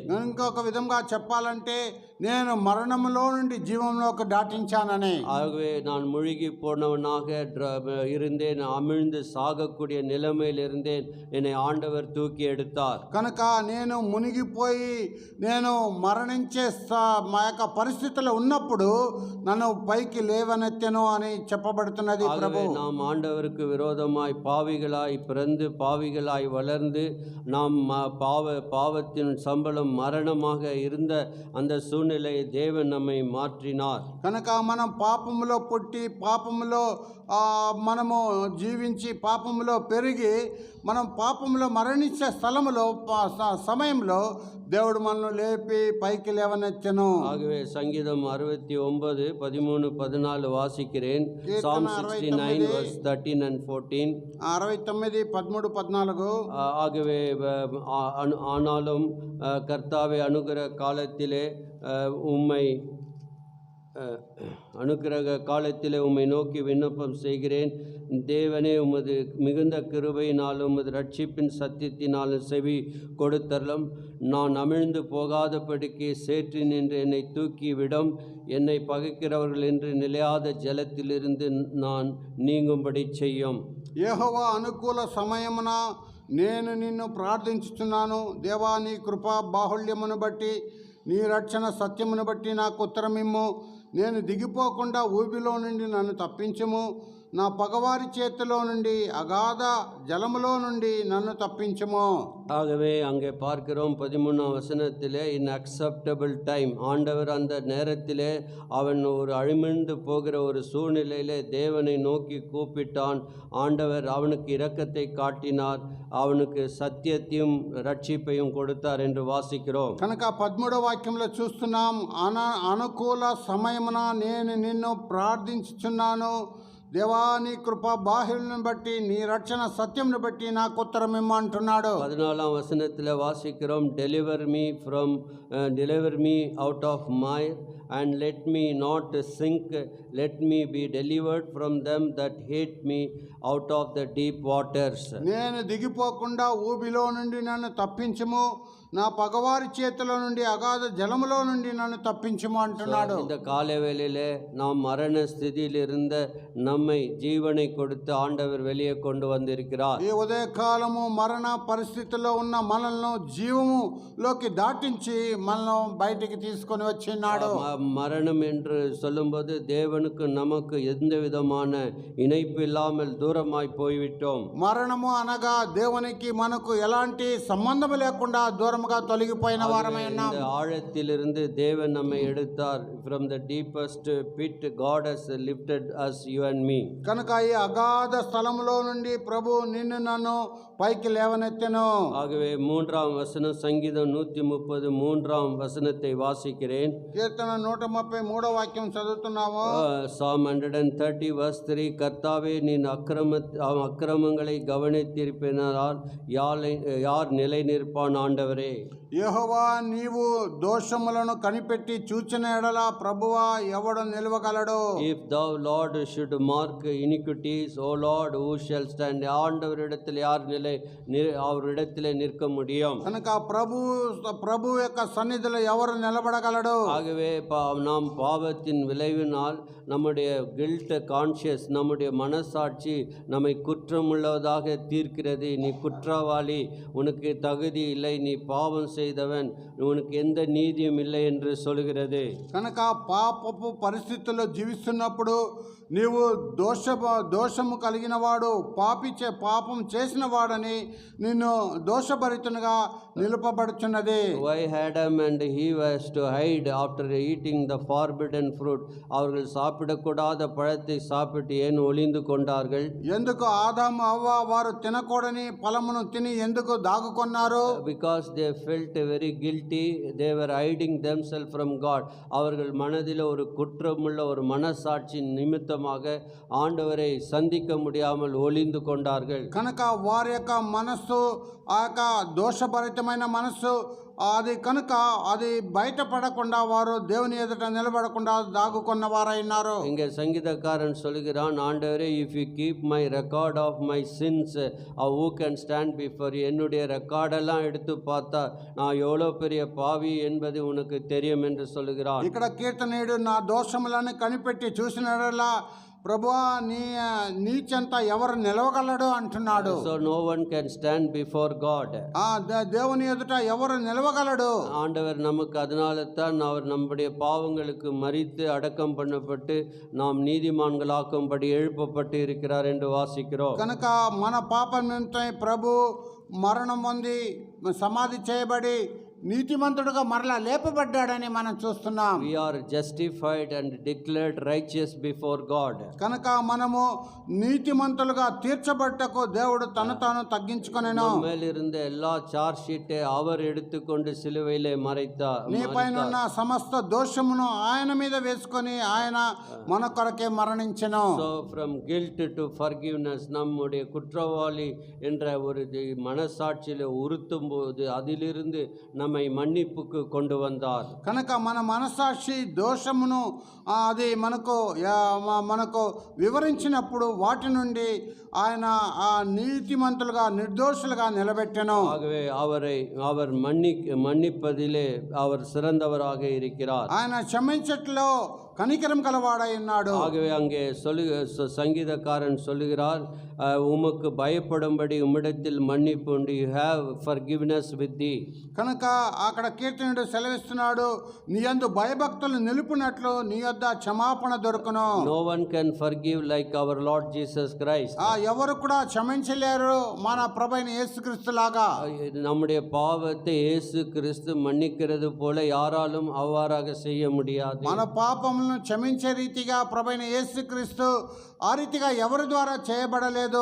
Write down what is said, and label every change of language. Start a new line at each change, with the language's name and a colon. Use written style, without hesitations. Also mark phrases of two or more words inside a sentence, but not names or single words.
Telugu: ఇంకొక విధంగా చెప్పాలంటే నేను మరణములో నుండి జీవంలోకి దాటించానని.
Tamil: ஆகவே நான் முழுகி போனவனாக இருந்தேன், அமிழ்ந்து சாகக்கூடிய நிலைமையில் இருந்தேன், என்னை ஆண்டவர் தூக்கி எடுத்தார்.
Telugu: కనుక నేను మునిగిపోయి నేను మరణించే మా యొక్క పరిస్థితుల్లో ఉన్నప్పుడు నన్ను పైకి లేవనెత్తెను అని చెప్పబడుతున్నది. ప్రభు,
Tamil: நாம் ஆண்டவருக்கு விரோதமாய் பாவிகளாய் பிறந்து பாவிகளாய் வளர்ந்து நாம் பாவத்தின் சம்பளம் மரணமாக இருந்த அந்த சூழ்நிலையை தேவன் நம்மை மாற்றினார்.
Telugu: కనుక మనం పాపములో పుట్టి పాపములో మనము జీవించి పాపములో పెరిగి మనం పాపములో మరణించే స్థలములో సమయంలో దేవుడు మనల్ని లేపి పైకి లేవనెత్తెను.
Tamil: ஆகவே சங்கீதம் 69:13-14 வாசிக்கிறேன்.
English: Psalm 69 verse 13 and 14. 69:13-14.
Tamil: ஆகவே ஆனாலும் கர்த்தாவே அனுகிரக காலத்திலே உம்மை நோக்கி விண்ணப்பம் செய்கிறேன். தேவனே, உமது மிகுந்த கிருபையினாலும் உமது ரட்சிப்பின் சத்தியத்தினாலும் செவி கொடுத்தரலும். நான் அமிழ்ந்து போகாதபடிக்கு சேற்றி நின்று என்னை தூக்கி விடும். என்னை பகைக்கிறவர்கள் என்று நிலையாத ஜலத்திலிருந்து நான் நீங்கும்படி செய்யும்.
Telugu: యెహోవా అనుకూల సమయమున నేను నిన్ను ప్రార్థించుచున్నాను. దేవా, నీ కృపా బాహుళ్యమును బట్టి నీ రక్షణ సత్యమును బట్టి నాకు ఉత్తరమిమ్ము. నేను దిగిపోకుండా ఊబిలో నుండి నన్ను తప్పించుము. నా పగవారి చేతిలో నుండి అగాధ జలములో నుండి నన్ను తప్పించుము.
Tamil: ஆகவே அங்கே பார்க்கிறோம் 13ஆம் வசனத்திலே,
English: in acceptable time,
Tamil: ஆண்டவர் அந்த நேரத்திலே அவன் ஒரு அழிமிழ்ந்து போகிற ஒரு சூழ்நிலையிலே தேவனை நோக்கி கூப்பிட்டான். ஆண்டவர் அவனுக்கு இரக்கத்தை காட்டினார், அவனுக்கு சத்தியத்தையும் ரட்சிப்பையும் கொடுத்தார் என்று வாசிக்கிறோம்.
Telugu: కనుక 13వ వాక్యంలో చూస్తున్నాం, అనుకూల సమయమున నేను నిన్ను ప్రార్థించుచున్నాను. దేవా, నీ కృప బాహుళ్యం బట్టి నీ రక్షణ సత్యంను బట్టి నాకు ఉత్తరమిమ్ము అంటున్నాడు.
Tamil: 14ஆம் வசனத்தில் வாசிக்கிறோம்,
English: deliver me out of mire and let me not sink, let me be delivered from them that hate me out of the deep waters.
Telugu: నేను దిగిపోకుండా ఊబిలో నుండి నన్ను తప్పించుము. నా పగవారి చేతిలో నుండి అగాధ జలములో నుండి నన్ను తప్పించుము అంటున్నాడు.
Tamil: இந்த காலவேளையிலே நாம் மரண ஸ்திதியில் இருந்த நம்மை ஜீவனை கொடுத்து ஆண்டவர் வெளியே கொண்டு வந்திருக்கிறார்.
Telugu: ఈ ఉదయకాలము మరణ పరిస్థితిలో ఉన్న మనల్ని జీవములోకి దాటించి మనల్ని బయటికి తీసుకొని వచ్చినాడు.
Tamil: மரணம் என்று சொல்லும்போது தேவனுக்கு நமக்கு எந்த விதமான இணைப்பு இல்லாமல் தூரமாய் போய்விட்டோம்.
Telugu: మరణము అనగా దేవునికి మనకు ఎలాంటి సంబంధం లేకుండా దూరముగా తొలగిపోయిన వారమై ఉన్నాం.
Tamil: இந்த ஆழத்திலிருந்து தேவன் நம்மை எடுத்தார்.
English: from the deepest pit God has lifted us, you and me.
Telugu: కనుక ఈ అగాధ స్థలములో నుండి ప్రభు నిన్ను నన్ను పైకి లేవనెత్తెను.
Tamil: ஆகவே 3ஆம் வசனம் சங்கீதம் 130 3ஆம் வசனத்தை வாசிக்கிறேன்.
Telugu: కీర్తన 133 వాక్యం చదువుతున్నాము.
English: Psalm 130 verse 3
Tamil: கர்த்தாவே நீர் அக்கிரமங்களை கவனித்திருப்பினால் யார் நிலை நிற்பான் ஆண்டவரே.
Telugu: యెహోవా నీవు దోషములను కనిపెట్టి చూచిన ఎడల ప్రభువా ఎవడు నిలవగలడు.
English: If thou Lord should mark iniquities, O Lord, who shall stand?
Tamil: ஆண்டவரிடத்தில் யார் அவரிடத்திலே நிற்க முடியும்?
Telugu: కనుక ప్రభు యొక్క సన్నిధిలో ఎవరు నిలబడగలడు?
Tamil: ஆகவே நாம் பாவத்தின் விளைவினால் நம்முடைய
English: guilt conscious,
Tamil: நம்முடைய மனசாட்சி நம்மை குற்றமுள்ளதாக தீர்க்கிறது. நீ குற்றவாளி, உனக்கு தகுதி இல்லை, நீ பாவம் செய்தவன், உனக்கு எந்த நீதியும் இல்லை என்று சொல்கிறது.
Telugu: కనుక పాపపు పరిస్థితుల్లో జీవిస్తున్నప్పుడు నీవు దోషము కలిగిన వాడు, పాపం చేసిన వాడని నిన్ను దోషభరితునిగా నిలుపబడుచున్నది.
English: Why Adam and Eve was to hide after eating the forbidden fruit?
Tamil: அவர்கள் சாப்பிடக்கூடாத பழத்தை சாப்பிட்டு ஏன் ஒளிந்து கொண்டார்கள்?
Telugu: ఎందుకు ఆదాము అవ్వ వారు తినకూడని ఫలమును తిని ఎందుకు దాగుకొన్నారు?
English: Because they felt very guilty, they were hiding themselves from God.
Tamil: அவர்கள் மனதில் ஒரு குற்றமுள்ள ஒரு மனசாட்சி நிமித்தமாக ஆண்டவரை சந்திக்க முடியாமல் ஒளிந்து கொண்டார்கள்.
Telugu: కనుక వారి యొక్క మనస్సు ఆ యొక్క దోషభరితమైన మనస్సు అది కనుక అది బయటపడకుండా వారు దేవుని ఎదుట నిలబడకుండా దాగుకున్న వారైనారు.
Tamil: இங்கே சங்கீதக்காரன் சொல்கிறான், ஆண்டவரே,
English: if you keep my record of my sins, who can stand before you?
Tamil: என்னுடைய ரெக்கார்டெல்லாம் எடுத்து பார்த்தா நான் எவ்வளோ பெரிய பாவி என்பது உனக்கு தெரியும் என்று சொல்கிறான்.
Telugu: ఇక్కడ కీర్తనీయుడు నా దోషములను కనిపెట్టి చూసినలా ప్రభువా నీ చెంత ఎవరు నిలవగలడు అంటున్నాడు.
English: So no one can stand before God.
Telugu: దేవుని ఎదుట ఎవరు నిలవగలడు?
Tamil: ஆண்டவர் நமக்கு அதனால தான் அவர் நம்முடைய பாவங்களுக்கு மரித்து அடக்கம் பண்ணப்பட்டு நாம் நீதிமான்களாக்கும்படி எழுப்பப்பட்டு இருக்கிறார் என்று வாசிக்கிறோம்.
Telugu: కనుక మన పాపం నిమిత్తమై ప్రభు మరణం పొంది సమాధి చేయబడి నీతిమంతుడుగా మరలా లేపబడ్డాడని మనం చూస్తున్నాం.
English: We are justified and declared righteous before God.
Telugu: కనుక మనము నీతిమంతులుగా తీర్చబట్టకు దేవుడు తను తాను తగ్గించుకొనెను.
Tamil: நம்மேலிருந்த எல்லா
English: charge sheet
Tamil: அவர் எடுத்துக்கொண்டு சிலுவையிலே மறைத்தார்.
Telugu: నీ పైన ఉన్న సమస్త దోషమును ఆయన మీద వేసుకొని ఆయన మన కొరకే మరణించెను.
English: So from guilt to forgiveness,
Tamil: நம்முடைய குற்றவாளி என்ற ஒரு மனசாட்சியில உறுத்தும் போது அதிலிருந்து நம்மை மன்னிப்புக்கு கொண்டு வந்தார்.
Telugu: కనుక మన మనసాక్షి దోషమును అది మనకు వివరించినప్పుడు వాటి నుండి ఆయన ఆ నీతిమంతులుగా నిర్దోషులుగా నిలబెట్టెను.
Tamil: ஆகவே அவர் மன்னிப்பதிலே அவர் சிறந்தவராக இருக்கிறார்.
Telugu: ఆయన క్షమించట్లో కనికరం కలవాడై ఉన్నాడు.
Tamil: ஆகவே அங்கே சங்கீதக்காரன் சொல்லுகிறார், உமக்கு பயப்படும்படி உம்மிடத்தில் மன்னிப்பு உண்டு.
English: You have forgiveness with thee.
Telugu: కనుక అక్కడ కీర్తనుడు సెలవిస్తున్నాడు, నీ యందు భయభక్తులు నిలుపునట్లు నీ యొద్ద క్షమాపణ దొరుకును.
English: No one can forgive like our Lord Jesus Christ.
Telugu: ఎవరు కూడా క్షమించలేరు మన ప్రభువైన యేసుక్రీస్తు లాగా.
Tamil: நம்முடைய பாவத்தை இயேசு கிறிஸ்து மன்னிக்கிறது போல யாராலும் அவ்வாறாக செய்ய முடியாது.
Telugu: మన పాపములను క్షమించే రీతిగా ప్రభువైన యేసుక్రీస్తు ఆ రీతిగా ఎవరి ద్వారా చేయబడలేదు.